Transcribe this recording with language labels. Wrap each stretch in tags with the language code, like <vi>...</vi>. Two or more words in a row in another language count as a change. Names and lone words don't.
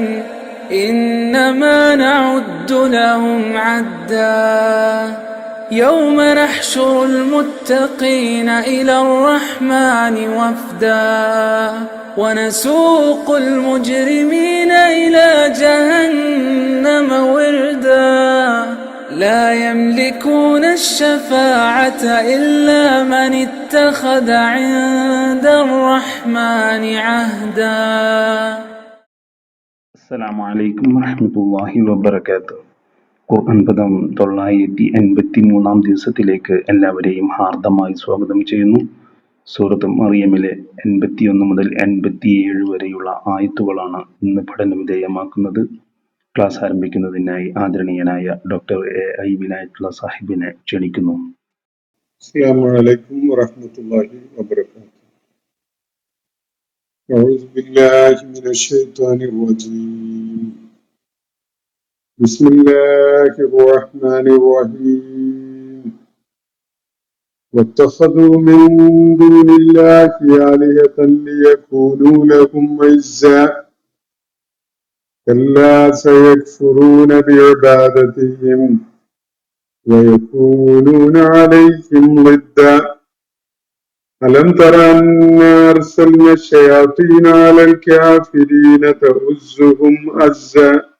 <ar>إنما نعد لهم عدا يوم نحشر المتقين إلى الرحمن وفدا ونسوق المجرمين إلى جهنم وردا لا يملكون الشفاعة إلا من اتخذ عند الرحمن عهدا. السلام عليكم ورحمة الله وبركاته.</ar> <ml>ഖുർആൻ പദം 983 ദിവസത്തിലേക്ക് എല്ലാവരെയും ഹാർദമായി സ്വാഗതം ചെയ്യുന്നു. സൂറത്ത് മറിയമിലെ 81 മുതൽ 87 വരെയുള്ള ആയത്തുകളാണ് ഇന്ന് പഠന വിധേയമാക്കുന്നത്. ക്ലാസ് ആരംഭിക്കുന്നതിനായി ആദരണീയനായ ഡോക്ടർ എ വിനായത്തുള്ള സാഹിബിനെ ക്ഷണിക്കുന്നു.</ml> <ar>السلام عليكم ورحمة الله وبركاته. أعوذ بالله من الشيطان الرجيم. بسم الله الرحمن الرحيم. واتخذوا من دون الله آلهة ليكونوا لهم عزا كلا سيكفرون بعبادتهم ويكونون عليهم ضدا ألم تر أنا أرسلنا الشياطين على الكافرين تؤزهم أزا</ar>